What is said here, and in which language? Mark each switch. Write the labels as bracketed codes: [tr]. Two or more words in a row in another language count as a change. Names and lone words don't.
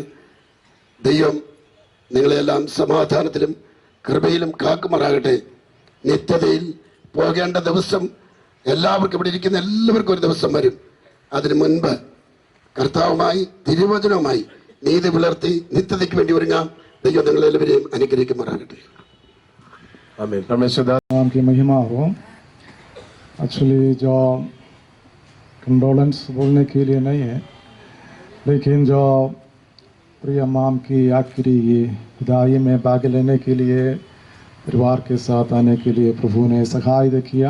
[ml] ദൈവം നിങ്ങളെല്ലാം സമാധാനത്തിലും കൃപയിലും കാക്കുമാറാകട്ടെ. നിത്യതയിൽ പോകേണ്ട ദിവസം എല്ലാവർക്കും, ഇവിടെ ഇരിക്കുന്ന എല്ലാവർക്കും ഒരു ദിവസം വരും. അതിനു മുൻപ് കർത്താവുമായി തിരുവചനവുമായി നീതി പുലർത്തി നിത്യതയ്ക്ക് വേണ്ടി ഒരുങ്ങാം. ദൈവം നിങ്ങളെല്ലാവരെയും അനുഗ്രഹിക്കുമാറാകട്ടെ. [hi] नाम की महिमा हो. एक्चुअली जो कंडोलेंस बोलने के लिए नहीं है, लेकिन जो प्रिय माम की आखिरी विदाई में भाग लेने के लिए परिवार के साथ आने के लिए प्रभु ने सहाय किया.